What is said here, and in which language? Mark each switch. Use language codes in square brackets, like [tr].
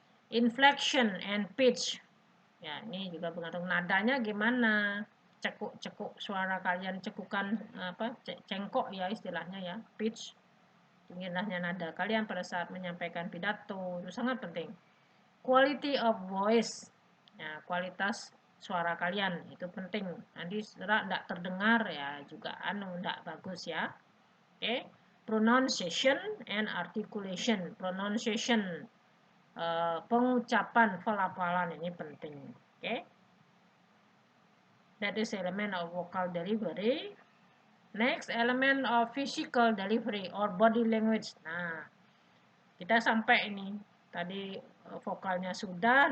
[id] Inflection and pitch ya, ini juga bergantung nadanya gimana, cekuk suara kalian, cekukan apa cengkok ya istilahnya ya, pitch. Indahnya nada kalian pada saat menyampaikan pidato itu sangat penting. [en] Quality of voice, [id] ya, kualitas suara kalian itu penting. Nanti setelah tidak terdengar ya juga tidak bagus ya. [en] Oke, pronunciation and articulation. [id] Pronunciation, pengucapan, pelafalan ini penting. [en] Oke, that is element of vocal delivery. Next, element of physical delivery or body language. [id] Nah, kita sampai ini tadi vokalnya sudah.